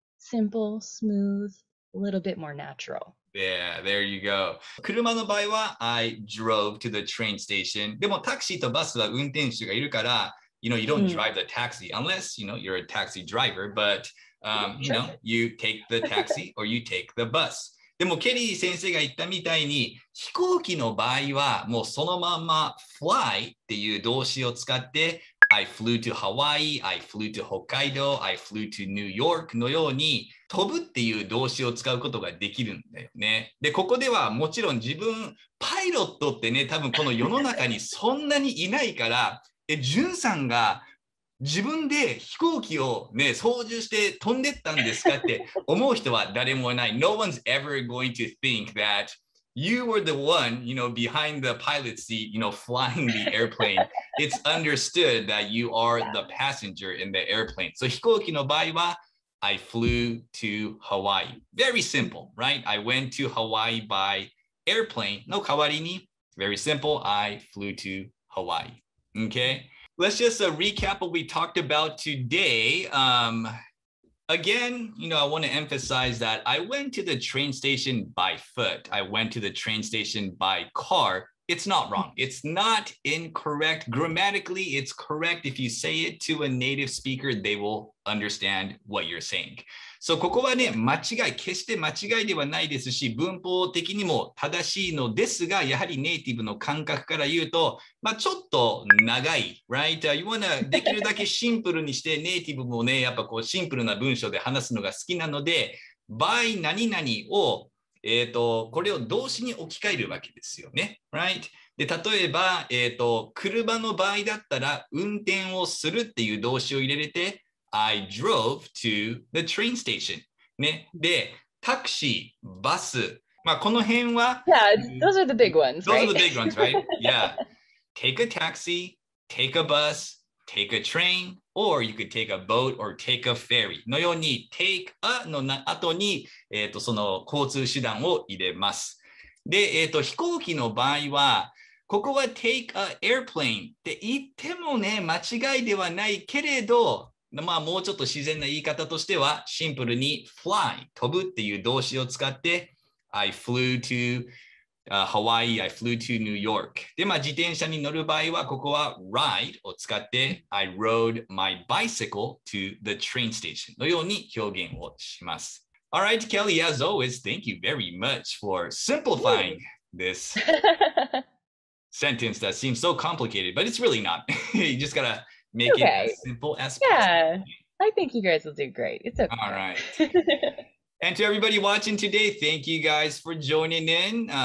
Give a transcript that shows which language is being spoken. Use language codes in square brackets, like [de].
[en] Simple, smooth, a little bit more natural. Yeah, there you go. [ja] 車の場合は [en] I drove to the train station. [ja] でもタクシーとバスは運転手がいるから、 [en] you don't drive the taxi unless, you're a taxi driver, but, you take the taxi or you take the bus. [ja] でもケリー先生が言ったみたいに飛行機の場合はもうそのまま fly っていう動詞を使って [en] I flew to Hawaii, I flew to Hokkaido, I flew to New York [ja] のように飛ぶっていう動詞を使うことができるんだよね。で、ここではもちろん自分、パイロットってね、多分この世の中にそんなにいないから、ジュンさんが自分で飛行機をね、操縦して飛んでったんですかって思う人は誰もいない。 [en] No one's ever going to think that you were the one, behind the pilot seat, flying the airplane. It's understood that you are the passenger in the airplane. So [ja] 飛行機の場合は [en] I flew to Hawaii. Very simple, right? I went to Hawaii by airplane. [ja] の代わりに [en] very simple. I flew to Hawaii. Okay? Let's just recap what we talked about today. Again, I want to emphasize that I went to the train station by foot. I went to the train station by car. It's not wrong. It's not incorrect. Grammatically, it's correct. If you say it to a native speaker, they will understand what you're saying. [ja] So ここはね、決して間違いではないですし、文法的にも正しいのですが、やはりネイティブの感覚から言うと、ちょっと長い、right? [en] You wanna [ja] できるだけシンプルにして、ネイティブもね、やっぱこうシンプルな文章で話すのが好きなので、by 何々を、これを動詞に置き換えるわけですよね、right? で、例えば、車の場合だったら、運転をするっていう動詞を入れて、 [en] I drove to the train station. [ja] ね。で、タクシー、バス。この辺は [en] Yeah, those are the big ones, Those right? are the big ones, right? Yeah. Take a taxi, take a bus, take a train, or you could take a boat or take a ferry [ja] のように [en] take a [ja] の後に、その交通手段を入れます。で、飛行機の場合は、ここは take a airplane って言ってもね、間違いではないけれど、もうちょっと自然な言い方としては、シンプルに fly 飛ぶっていう動詞を使って、 [en] I flew to Hawaii, I flew to New York. [ja] で、自転車に乗る場合は、ここは ride を使って、 [en] I rode my bicycle to the train station [ja] のように表現をします。 [en] Alright, Kelly, as always, thank you very much for simplifying this sentence that seems so complicated, but it's really not. You just gotta make it as simple as possible. Yeah, I think you guys will do great. It's okay. All right. And to everybody watching today, thank you guys for joining in.